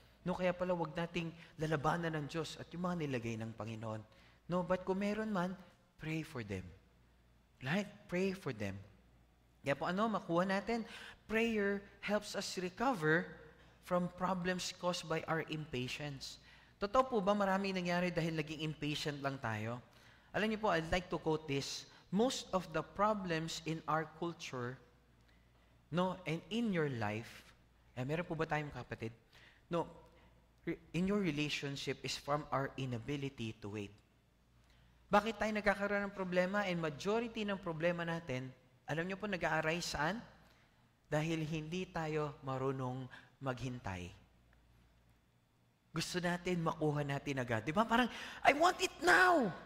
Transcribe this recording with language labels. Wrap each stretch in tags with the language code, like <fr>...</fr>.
<tl>No, kaya pala wag nating lalabanan ng Diyos at yung mga nilagay ng Panginoon.</tl> <en>No, but</en> <tl>kung meron man,</tl> <en>pray for them. Right? Pray for them.</en> <tl>Kaya po makuha natin?</tl> <en>Prayer helps us recover from problems caused by our impatience.</en> <tl>Totoo po ba maraming nangyari dahil naging impatient lang tayo? Alam niyo po,</tl> <en>I'd like to quote this. Most of the problems in our culture, and in your life,</en> <tl>meron po ba tayong kapatid?</tl> <en>No, in your relationship is from our inability to wait.</en> <tl>Bakit tayo nagkakaroon ng problema? And majority ng problema natin, alam niyo po, nag-a-arise saan? Dahil hindi tayo marunong maghintay. Gusto natin, makuha natin agad. Di ba? Parang,</tl> <en>I want it now!</en>